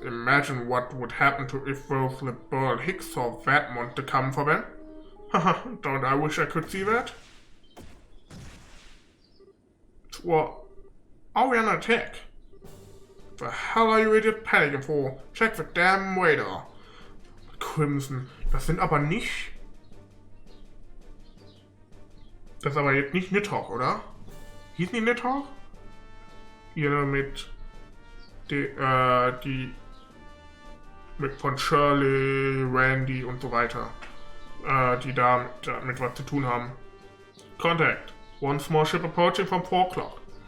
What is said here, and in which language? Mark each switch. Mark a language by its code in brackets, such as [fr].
[en] Imagine what would happen to if those liberal hicks saw that monster come for them. Haha, don't I wish I could see that? Well, are we under attack? The hell are you idiot panicking for? Check the damn radar. [de] Crimson, das sind aber nicht... Das ist aber jetzt nicht Nidhogg, oder? Hieß nicht Nidhogg? Hier mit die mit von Shirley, Randy und so weiter. Die da mit was zu tun haben. [en] Contact. One small ship approaching from 4 o'clock.